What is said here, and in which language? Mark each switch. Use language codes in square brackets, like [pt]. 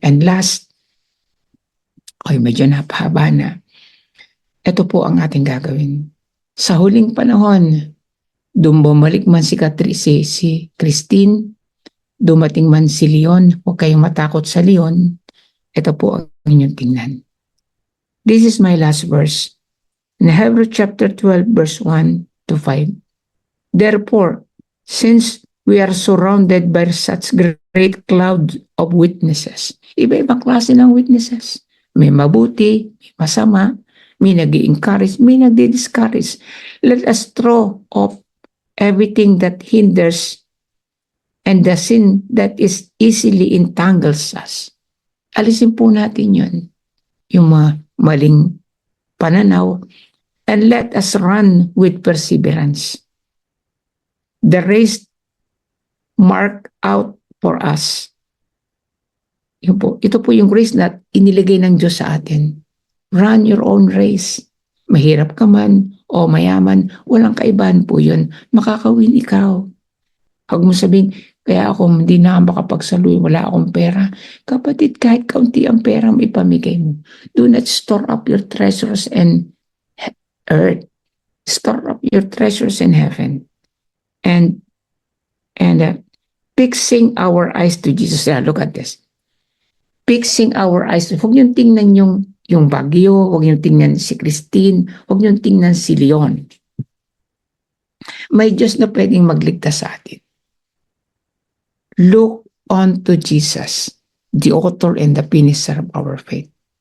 [en] And last, [tl] medyo napahaba na. Ito po ang ating gagawin. Sa huling panahon, bumalik man si Christine, dumating man si Leon, huwag kayong matakot sa Leon. Ito po ang inyong tingnan. [en] This is my last verse. In Hebrews chapter 12, verse 1 to 5. Therefore, since we are surrounded by such great cloud of witnesses, [tl] iba-ibang klase ng witnesses. May mabuti, may masama, may nag-i-encourage, may nag-discourage. [en] Let us throw off everything that hinders and the sin that is easily entangles us. [tl] Alisin po natin yun, yung mga maling pananaw, [en] and let us run with perseverance the race marked out for us. [tl] Ito po yung race na iniligay ng Diyos sa atin. [en] Run your own race. [tl] Mahirap ka man o mayaman, walang kaibahan po yun. Makakawin ikaw. Huwag mo sabihin, kaya ako hindi na makapagsaluy, wala akong pera. Kapatid, kahit kaunti ang pera mo ipamigay mo. [en] Do not store up your treasures in earth. Store up your treasures in heaven. And fixing our eyes to Jesus. Look at this. Fixing our eyes. [tl] Huwag niyong tingnan yung bagyo, huwag niyong tingnan si Christine, huwag niyong tingnan si Leon. May Diyos na pwedeng magligtas sa atin. [en] Look on to Jesus, the author and the finisher of our faith.